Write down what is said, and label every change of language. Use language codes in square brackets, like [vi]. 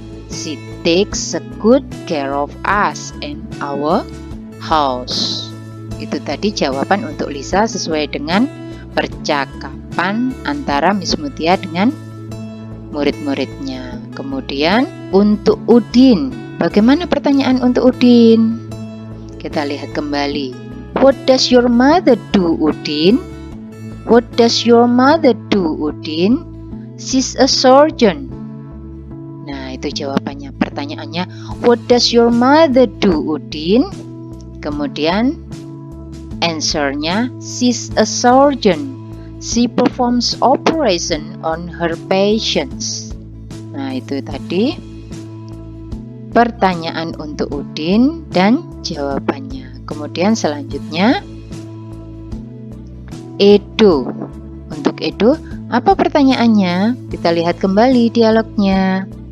[en] She takes a good care of us and our house. [id] Itu tadi jawaban untuk Lisa sesuai dengan percakapan antara Miss Mutia dengan murid-muridnya. Kemudian untuk Udin, bagaimana pertanyaan untuk Udin? Kita lihat kembali. [en] What does your mother do, Udin? What does your mother do, Udin? She's a surgeon. [id] Nah, itu jawabannya. Pertanyaannya, [en] what does your mother do, Udin? [id] Kemudian [en] answer-nya, she's a surgeon. She performs operation on her patients. [id] Nah, itu tadi pertanyaan untuk Udin dan jawabannya. Kemudian selanjutnya Edo. Untuk Edo, apa pertanyaannya? Kita lihat kembali dialognya.